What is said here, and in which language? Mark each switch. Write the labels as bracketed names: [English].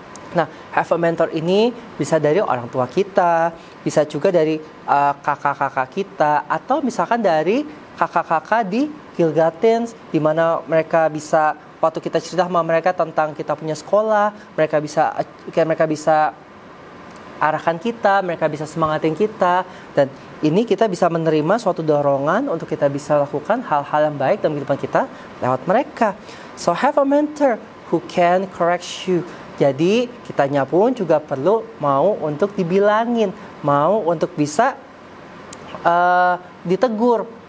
[Indonesian] Nah, [English] have a mentor [Indonesian] ini bisa dari orang tua kita, bisa juga dari kakak-kakak kita, atau misalkan dari kakak-kakak di Gilgatins, di mana mereka bisa, waktu kita cerita sama mereka tentang kita punya sekolah, mereka bisa arahkan kita, mereka bisa semangatin kita, dan ini kita bisa menerima suatu dorongan untuk kita bisa lakukan hal-hal yang baik dalam kehidupan kita lewat mereka. [English] So have a mentor who can correct you. [Indonesian] Jadi kitanya pun juga perlu mau untuk dibilangin, mau untuk bisa ditegur.